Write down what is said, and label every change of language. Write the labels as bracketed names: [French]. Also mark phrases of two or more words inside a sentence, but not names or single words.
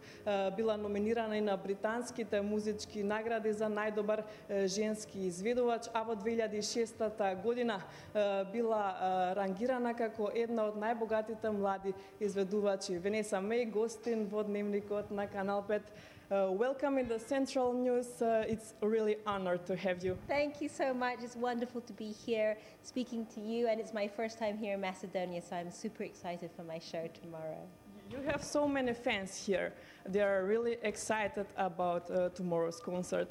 [Macedonian] Била номинирана и на британските музички награди за најдобар женски изведувач, а во 2006 година била рангирана како една од најбогатите млади изведувачи. Ванеса Меј, гостин во дневникот на Канал 5. [English] Welcome in the Central News. It's really honored to have you. Thank you so much. It's wonderful to be here speaking to you, and it's my first time here in Macedonia, so I'm super excited for my show tomorrow. You have so many fans here. They are really excited about tomorrow's concert.